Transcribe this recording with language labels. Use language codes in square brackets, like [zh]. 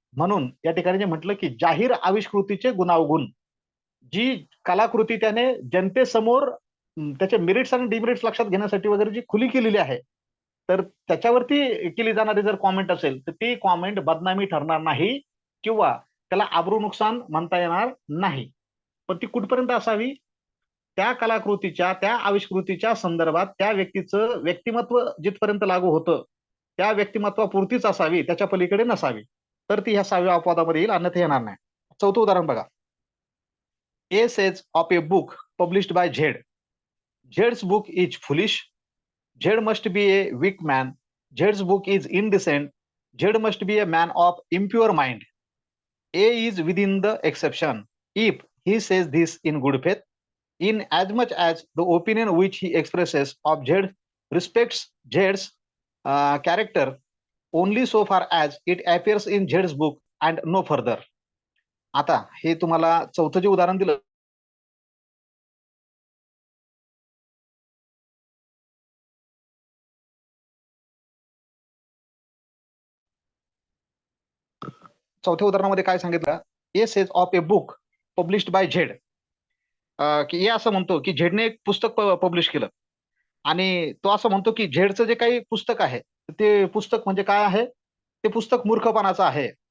[mr] म्हणून या ठिकाणी जे म्हटलं की जाहीर आविष्कृतीचे गुणावगुण, जी कलाकृती त्याने जनतेसमोर त्याचे मेरिट्स आणि डिमेरिट्स लक्षात घेण्यासाठी वगैरे जी खुली केलेली आहे तर त्याच्यावरती केली जाणारी जर कॉमेंट असेल तर ती कॉमेंट बदनामी ठरणार नाही किंवा त्याला आबरू नुकसान म्हणता येणार नाही. पण ती कुठपर्यंत असावी? त्या कलाकृतीच्या त्या आविष्कृतीच्या संदर्भात त्या व्यक्तीचं व्यक्तिमत्व जिथपर्यंत लागू होतं त्या व्यक्तिमत्वापुरतीच असावी, त्याच्या पलीकडे नसावी. तर ती ह्या 6व्या अपवादामध्ये येईल, अन्यथा येणार नाही. चौथं उदाहरण बघा. [en] A sage of a book published by Z. झेड्स book is foolish. Z must be a week man. झेड्स book is indecent. Z must be A man of impure mind. A is within the exception if he says this in good faith, in as much as the opinion which he expresses of Z respects Z's character only so far as it appears in Z's book and no further. [mr] आता हे तुम्हाला चौथं जे उदाहरण दिलं, चौथ्या उदाहरणामध्ये काय सांगितलं, [en] A says of a book published by Z, [mr] की ए असं म्हणतो की झेडने एक पुस्तक पब्लिश केलं आणि तो असं म्हणतो की झेडचं जे काही पुस्तक आहे ते पुस्तक म्हणजे काय आहे, ते पुस्तक मूर्खपणाचं आहे.